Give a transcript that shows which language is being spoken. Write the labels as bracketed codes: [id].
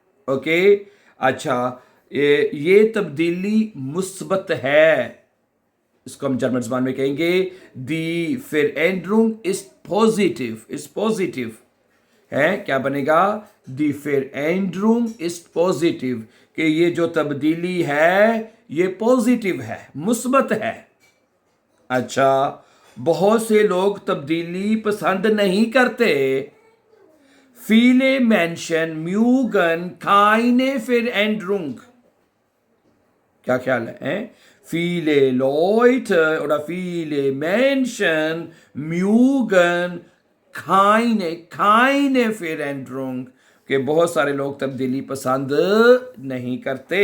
[hi] Okay, अच्छा, ये तब्दीली मुस्बत है, इसको हम जर्मन ज़बान में कहेंगे दी [de] Veränderung ist [hi] पॉजिटिव है। क्या बनेगा? दी [de] Veränderung ist positiv, [hi] कि ये जो तब्दीली है ये पॉजिटिव है, मुस्बत है। अच्छा, बहुत से लोग तब्दीली पसंद नहीं करते। [de] Viele Menschen mögen keine Veränderung। [hi] क्या ख्याल है? [de] viele Leute oder viele Menschen mögen keine Veränderung, [hi] कि बहुत सारे लोग तब्दीली पसंद नहीं करते।